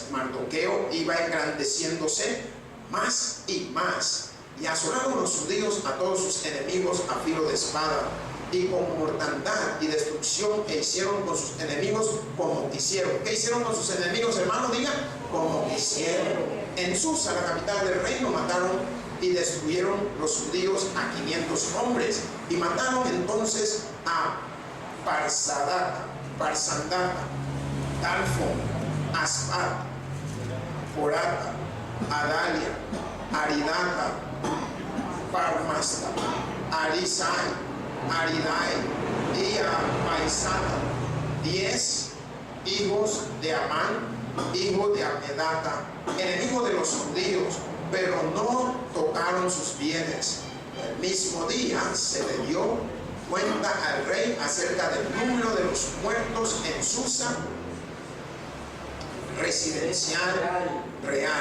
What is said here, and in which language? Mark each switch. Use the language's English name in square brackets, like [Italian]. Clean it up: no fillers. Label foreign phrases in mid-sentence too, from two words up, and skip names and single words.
[Spanish] Mardoqueo iba engrandeciéndose más y más, y asolaron los judíos a todos sus enemigos a filo de espada y con mortandad y destrucción, e hicieron con sus enemigos como quisieron. ¿Qué hicieron con sus enemigos, hermano? Diga, como quisieron. En Susa, la capital del reino, mataron y destruyeron los judíos a 500 hombres, y mataron entonces a Parsandata, Talfon, Aspat, Porata, Adalia, Aridata, Parmasta, Arisai, Aridai y a Paisata, 10 hijos de Amán, hijo de Amedata, enemigo de los judíos, pero no tocaron sus bienes. El mismo día se le dio cuenta al rey acerca del número de los muertos en Susa, residencial real.